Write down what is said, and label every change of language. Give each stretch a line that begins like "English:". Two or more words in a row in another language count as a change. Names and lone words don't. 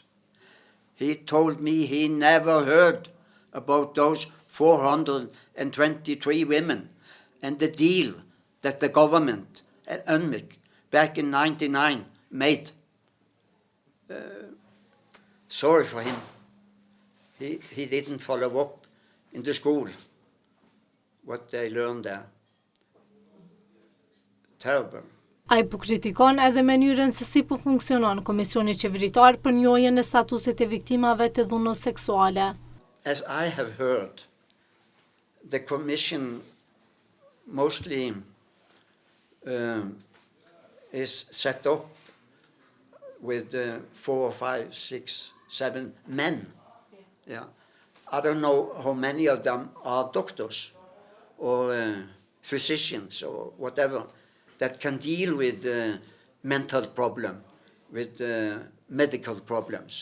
English: He told me he never heard about those 423 women and the deal that the government at UNMIK back in 1999 made. Sorry for him. He didn't follow up in the school what they learned there. Terrible.
Albanian: Ai po kritikon edhe mënyrën se si po funksionon Komisioni Qeveritar për njohjen e statusit e viktimave të dhunës seksuale.
English: As I have heard, the Commission mostly is set up with 4, 5, 6, 7 men. Yeah. I don't know how many of them are doctors or physicians or whatever that can deal with mental problem, with medical problems.